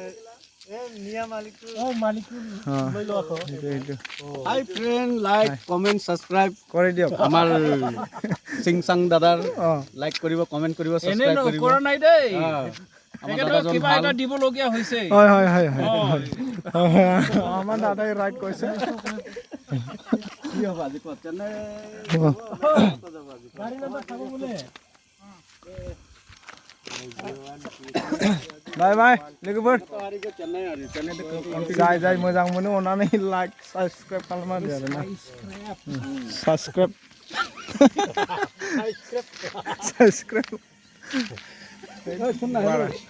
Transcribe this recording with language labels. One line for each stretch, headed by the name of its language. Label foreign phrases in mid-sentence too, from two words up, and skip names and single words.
English: Hi friend, like comment subscribe
Assamese: কৰি দিয়ক। আমাৰ চিংচাং দাদাৰ লাইক কৰিব, কমেণ্ট কৰিব, ছাবস্ক্ৰাইব কৰিব। কৰা নাই দেই, কিবা এটা দিবলগীয়া হৈছে। হয় হয় হয় হয়, আমাৰ দাদাই ৰাইট কৈছে। কি হ'ব আজি ক'ত?
English: bye bye
Bodo: लोगोफोर जाय जाय मोजां मोनो अननानै
English: like subscribe
Bodo: खालामना होदो आरोना साबस्क्राइब